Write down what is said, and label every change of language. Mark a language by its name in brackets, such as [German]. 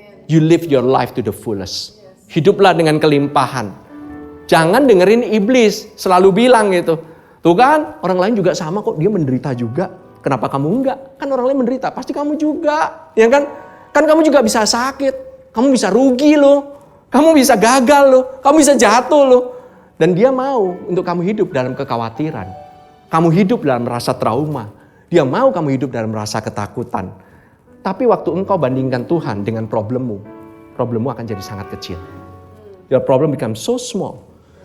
[English] you live your life to the fullest. [Indonesian] Hiduplah dengan kelimpahan. Jangan dengerin iblis selalu bilang gitu. Tuh kan, orang lain juga sama kok, dia menderita juga. Kenapa kamu enggak? Kan orang lain menderita, pasti kamu juga. Ya kan? Kan kamu juga bisa sakit. Kamu bisa rugi loh. Kamu bisa gagal loh. Kamu bisa jatuh loh. Dan dia mau untuk kamu hidup dalam kekhawatiran. Kamu hidup dalam rasa trauma. Dia mau kamu hidup dalam rasa ketakutan. Tapi waktu engkau bandingkan Tuhan dengan problemmu akan jadi sangat kecil. [English] Your problem becomes so small.